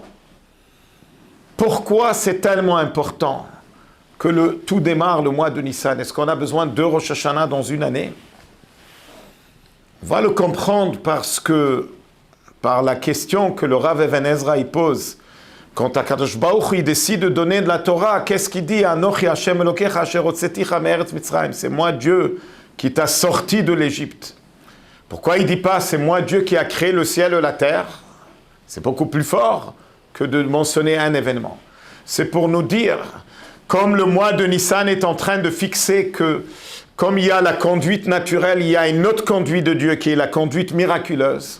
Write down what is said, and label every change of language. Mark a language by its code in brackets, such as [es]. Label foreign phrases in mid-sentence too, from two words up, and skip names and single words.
[fr] Pourquoi c'est tellement important que tout démarre le mois de Nissan? Est-ce qu'on a besoin de 2 [he] ראש השנה [fr] dans une année? On va le comprendre par la question que le Rav Even Ezra il pose. Quand [he] הקדוש ברוך הוא [fr] il décide de donner de la Torah, qu'est-ce qu'il dit? [he] אנכי השם אלוקיך אשר הוצאתיך מארץ מצרים. [fr] C'est moi Dieu qui t'a sorti de l'Égypte. Pourquoi il ne dit pas c'est moi Dieu qui a créé le ciel et la terre? C'est beaucoup plus fort que de mentionner un événement. C'est pour nous dire, comme le mois de Nissan est en train de fixer que, comme il y a la conduite naturelle, il y a une autre conduite de Dieu qui est la conduite miraculeuse.